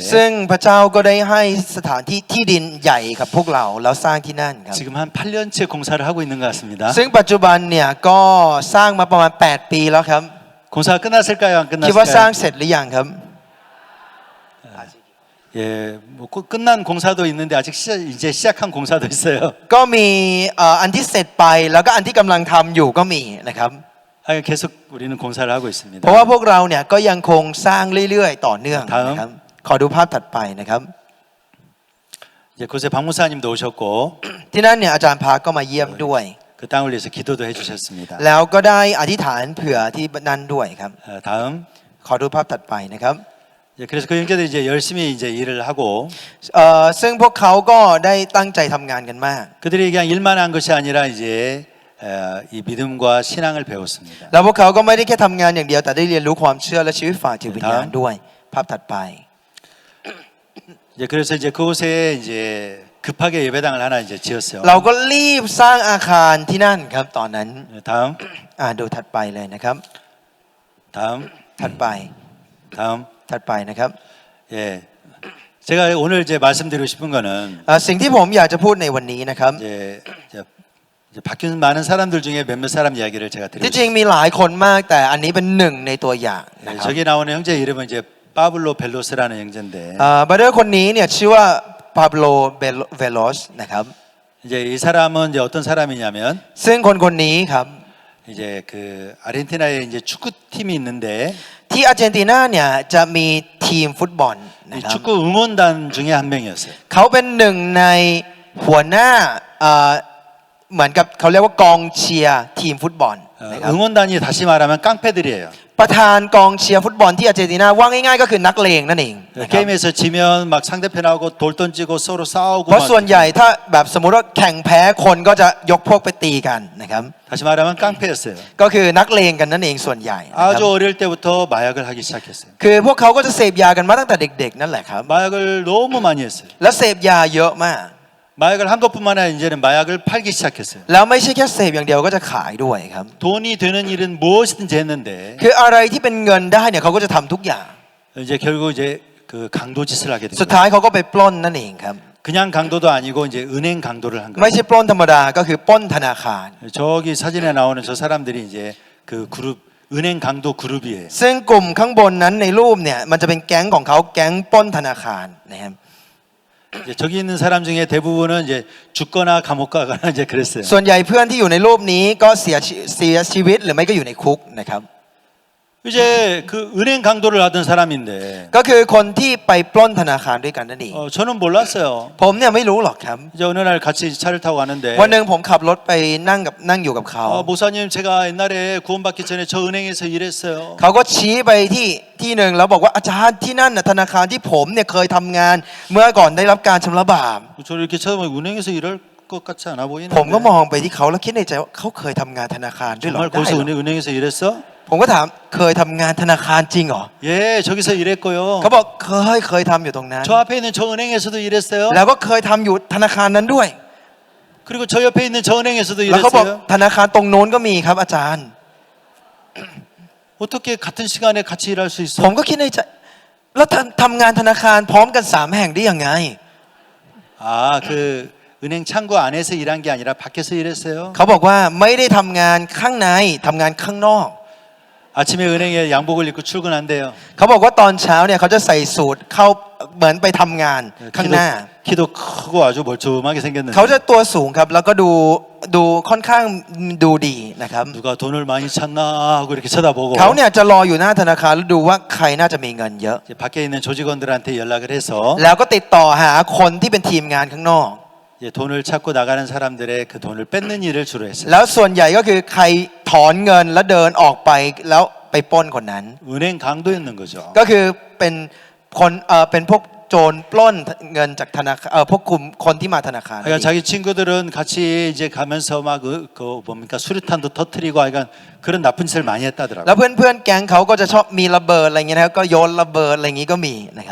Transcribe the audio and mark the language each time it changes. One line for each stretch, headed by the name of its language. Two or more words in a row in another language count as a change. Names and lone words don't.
Thai: ซึ่งพระเจ้าก็ได้ให้สถานที่ที่ดินใหญ่กับพวกเราแล้วสร้างที่นั่นครับ
Korean: 지금 한 8년째 공사를 하고 있는 것 같습니다.
Thai: ซึ่งปัจจุบันเนี่ยก็สร้างมาประมาณ8 ปีแล้วครับ
Korean: 공사가 끝났을까요? 안
Thai: คิดว่าสร้าง
Korean: 끝났을까요?
Thai: เสร็จหรือยังครับ
Korean: 예, 뭐 끝난 공사도 있는데 아직 이제 시작한 공사도 있어요.
Thai: ก็มีอันที่เสร็จไปแล้วก็อันที่กำลังทำอยู่ก็มีนะครับ
Korean: 계속 우리는 공사를 하고 있습니다.
Thai: เพราะว่าพวกเราเนี่ยก็ยังคงสร้างเรื่อยๆต่อเนื่อง ครับ นะครับขอดูภาพถัดไปนะครับ
Korean: 이제 그곳에 박무사님도 오셨고
Thai: ที่นั่นเนี่ยอาจารย์พาก็มาเยี่ยมด้วย
Korean: 그 땅을 위해서 기도도 해주셨습니다.
Thai: แล้วก็ได้อธิษฐานเผื่อที่นั่นด้วยครับ
Korean: 다음.
Thai: ขอดูภาพถัดไปนะครับ
Korean: 그래서 그 형제들이 이제 열심히 이제 일을 하고
Thai: ซึ่งพวกเขาก็ได้ตั้งใจทำงานกันมาก
Korean: 그들이 그냥 일만 한 것이 아니라 이제 이 믿음과 신앙을 배웠습니다.
Thai: แล้วพวกเขาก็ไม่ได้แค่ทำงานอย่างเดียวแต่ได้เรียนรู้ความเชื่อและชีวิตฝ่ายจิตวิญญาณด้วย ภาพถัดไป
Korean: 이제 그래서 이제 그곳에 이제 급하게 예배당을 하나 이제 지었어요.
Thai: เราก็รีบสร้างอาคารที่นั่นครับตอนนั้น
Korean: 다음,
Thai: ดูถัดไปเลยนะครับ
Korean: 다음,
Thai: ถัดไป
Korean: 다음.
Thai: ถัดไปนะครับ
Korean: 예, 제가 오늘 이제 말씀드리고 싶은 거는
Thai: สิ่งที่ผมอยากจะพูดในวันนี้นะครับ
Korean: 이제 바뀐 많은 사람들 중에 몇몇 사람 이야기를 제가
Thai: ที่จริง
Korean: 드리고
Thai: มีหลายคนมากแต่อันนี้เป็นหนึ่งในตัวอย่างนะ
Korean: 싶습니다.
Thai: ครับ
Korean: 저기 나오는 형제 이름은 이제 파블로 벨로스라는 형제인데
Thai: บราเดอร์คนนี้เนี่ยชื่อว่าปาโบโลเวโลสนะครับ
Korean: 이제 이 사람은 이제 어떤 사람이냐면
Thai: ซึ่งคนนี้ครับ
Korean: 이제 그 아르헨티나에 이제 축구팀이 있는데
Thai: ที่อาร์เจนตินาเนี่ยจะมีทีมฟุตบอลนะ
Korean: 이
Thai: ครับ
Korean: 축구 응원단 중에 한 명이었어요.
Thai: เขาเป็นหนึ่งในหัวหน้าเหมือนกับเขาเรียกว่ากองเชียร์ทีมฟุตบอลนะครับ
Korean: 응원단이 다시 말하면 깡패들이에요.
Thai: ประธานกองเชียร์ฟุตบอลที่อาร์เจนตินาว่าง่ายๆก็คือนักเลงนั่นเองนะครับ
Korean: 게임에서 지면 막 상대편하고 돌 던지고 서로 싸우고
Thai: เพราะ
Korean: 막
Thai: ส่วนใหญ่ถ้าแบบสมมุติว่าแข่งแพ้คนก็จะยกพวกไปตีกันนะครับ
Korean: 다시 말하면 깡패였어요.
Thai: ก็คือนักเลงกันนั่นเองส่วนใหญ่นะครับ
Korean: 아주 어릴 때부터 마약을 하기 시작했어요.
Thai: คือพวกเขาก็จะเสพยากันมาตั้งแต่เด็กๆนั่นแหละครับ
Korean: 마약을 너무 많이 했어요.
Thai: แล้วเสพยาเยอะมาก
Korean: 마약을 한 것뿐만 아니라 이제는 마약을 팔기 시작했어요.
Thai: แล้วไม่ใช่แค่เสพอย่างเดียวก็จะขายด้วยครับ
Korean: 돈이 되는 일은 무엇이든지 했는데
Thai: คืออะไรที่เป็นเงินได้เนี่ยเขาก็จะทำทุกอย่าง
Korean: 이제 결국 이제 그 강도 짓을 하게
Thai: สุด
Korean: 됐어요.
Thai: ท้ายเขาก็ไปปล้นนั่นเองครับ
Korean: 그냥 강도도 아니고 이제 은행 강도를 한
Thai: ไม่
Korean: 거예요.
Thai: ใช่ปล้นธรรมดาก็คือปล้นธนาคาร
Korean: 저기 사진에 나오는 저 사람들이 이제 그 그룹 은행 강도 그룹이에요.
Thai: ซึ่งกลุ่มข้างบนนั้นในรูปเนี่ยมันจะเป็นแก๊งของเขาแก๊งปล้นธนาคารนะครับ
Korean: 이제 저기 있는 사람 중에 대부분은 이제 죽거나 감옥 가거나 이제 그랬어요.
Thai: ส่วนใหญ่เพื่อนที่อยู่ในรูปนี้ก็เสียชีวิตหรือไม่ก็อยู่ในคุกนะครับ
Korean: 이제 그 은행 강도를 하던 사람인데
Thai: ก็คือคนที่ไปปล้นธนาคารด้วยกันนั่นเอง
Korean: 저는 몰랐어요.
Thai: ผมเนี่ยไม่รู้หรอกครับ
Korean: 이제 어느 날 같이 차를 타고 가는데
Thai: วันหนึ่งผมขับรถไปนั่งอยู่กับเขา
Korean: 목사님 제가 옛날에 구원받기 전에 저 은행에서 일했어요.
Thai: เขาก็ชี้ไปที่หนึ่งแล้วบอกว่าอาจารย์ที่นั่นน่ะธนาคารที่ผมเนี่ยเคยทำงาน เมื่อก่อนได้รับการชำระบาป
Korean: 저를 이렇게 쳐다보면 은행에서 일할 것 같지 않아
Thai: ผมก็
Korean: 보이는데
Thai: มองไปที่เขาแล้วคิดในใจว่าเขาเคยทำงานธนาคารด้วยเหรอ
Korean: 정말
Thai: ได้
Korean: 거기서
Thai: เหรอ
Korean: 은행에서 일했어?
Thai: ผมก็ถามเคยทำงานธนาคารจริงเหรอ
Korean: 예, 저기서 일했고요.
Thai: เขาบอกเคยทำอยู่ตรงนั้น
Korean: 저 앞에 있는 저 은행에서도 일했어요.
Thai: แล้วก็เคยทำอยู่ธนาคารนั้นด้วย
Korean: 그리고 저 옆에 있는 저 은행에서도
Thai: แล้วเขาบอก
Korean: 일했어요.
Thai: ธนาคารตรงโน้นก็มีครับอาจารย์
Korean: 어떻게 같은 시간에 같이 일할 수
Thai: ผม
Korean: 있어?
Thai: ก็คิดในใจแล้วทำงานธนาคารพร้อมกัน3แห่งได้ยังไง
Korean: 아, 그 은행 창구 안에서 일한 게 아니라 밖에서 일했어요.
Thai: เขาบอกว่าไม่ได้ทำงานข้างในทำงานข้างนอก
Korean: 아침에 은행에 양복을 입고 출근한대요.
Thai: เขาบอกว่าตอนเช้าเนี่ยเขาจะใส่สูทเข้าเหมือนไปทำงานข้างหน้า
Korean: 키도 크고 아주 멀쩡하게 생겼는데
Thai: เขาจะตัวสูงครับแล้วก็ดูค่อนข้างดูดีนะครับ
Korean: 누가 돈을 많이 찾나 하고 이렇게 쳐다보고
Thai: เขาเนี่ยจะรออยู่หน้าธนาคารแล้วดูว่าใครน่าจะมีเงินเยอะ
Korean: 이제 밖에 있는 조직원들한테 연락을 해서
Thai: แล้วก็ติดต่อหาคนที่เป็นทีมงานข้างนอก
Korean: 이제 돈을 찾고 나가는 사람들의 그 돈을 뺏는 일을 주로 했어요.
Thai: แล้วส่วนใหญ่ก็คือใครถอนเงินแล้วเดินออกไปแล้วไปปล้นคนนั้น
Korean: 은행 강도였는 거죠.
Thai: ก็คือเป็นคนเป็นพวกโจรปล้นเงินจากธนาคารพวกกลุ่มคนที่มาธนาคาร
Korean: 그러니까 자기 친구들은 같이 이제 가면서 막 그 뭡니까 수류탄도 터트리고 하여간 그런 나쁜 짓을 많이
Thai: แล้ว
Korean: 했다더라고요.
Thai: เพื่อนๆแก๊งเขาก็จะชอบมีระเบิดอะไรเงี้ยนะครับก็โยนระเบิดอะไรอย่างงี้ก็มีนะครับ